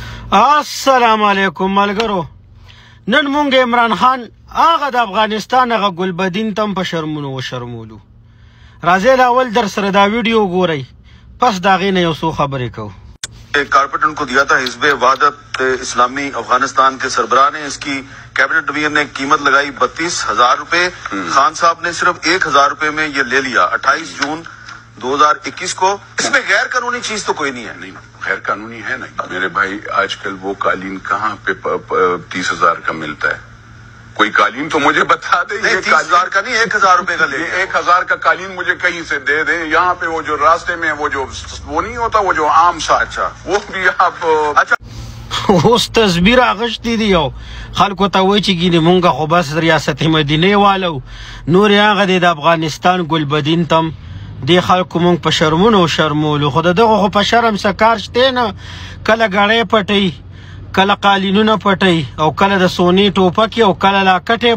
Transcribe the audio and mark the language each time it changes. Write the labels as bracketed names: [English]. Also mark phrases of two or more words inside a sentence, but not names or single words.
[Pashto] السلام علیکم ملګرو. نن مونږ عمران خان هغه د افغانستان هغه ګلبدین تم په شرمونو وشرمولو. راځئ اول در سره دا ویډیو ګورئ، پس د هغې نه یو څو خبرې کوو. [Urdu] ایک کارپٹ ان کو دیا تھا حزب وحدت اسلامی افغانستان کے سربراہ نے اس کی کیبنٹ ڈویژن نے قیمت لگائی 32,000 روپے. خان صاحب نے صرف 1,000 روپے میں یہ لے لیا 28 جون 2021 کو. اس میں غیر قانونی چیز تو کوئی نہیں ہے. نہیں، غیر قانونی ہے نہیں میرے بھائی۔ آجکل وہ قالین کہاں پے 30,000 کا ملتا ہے? کوئی قالین تو مجھے بتا دے. 30,000 کا نہیں، 1,000 روپے کا لے. 1,000 کا قالین مجھے کہیں سے دے دے۔ یہاں پے وہ جو راستے میں وہ نہیں ہوتا، وہ جو عام سا، اچھا وہ بھی آپ اچھا [Pashto] اوس تصویر اغشتي دي یو خلکو ته وایي چې ګینې مونږ خو بس ریاست مدینې والو، نور هغه دی د افغانستان ګلبدین تم دې خلکو مونږ په شرمونو شرمولو. خو د دغه خو په شرم څه کار شته نه، کله ګړۍ پټوي، کله قالینونه پټوي، او کله د سونې ټوپکې، او کله لاکټې.